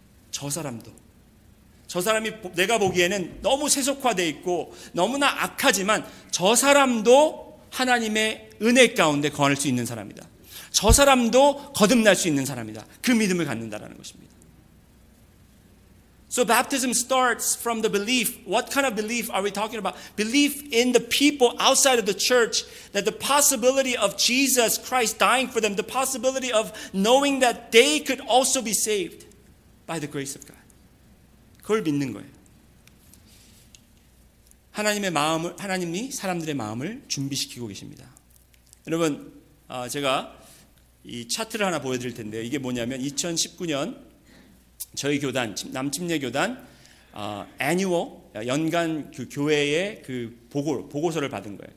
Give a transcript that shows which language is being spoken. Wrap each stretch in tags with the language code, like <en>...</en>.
<ko>저 사람이 내가 보기에는 너무 세속화되어 있고 너무나 악하지만 저 사람도 하나님의 은혜 가운데 거할 수 있는 사람이다. 저 사람도 거듭날 수 있는 사람이다. 그 믿음을 갖는다라는 것입니다.</ko> <en>So baptism starts from the belief. What kind of belief are we talking about? Belief in the people outside of the church, that the possibility of Jesus Christ dying for them, the possibility of knowing that they could also be saved by the grace of God.</en> <ko>그걸 믿는 거예요. 하나님이 사람들의 마음을 준비시키고 계십니다. 여러분, 제가 이 차트를 하나 보여드릴 텐데요. 이게 뭐냐면 2019년 저희 교단, 남침례교단 annual 연간 그 교회의 그 보고서를 받은 거예요.</ko>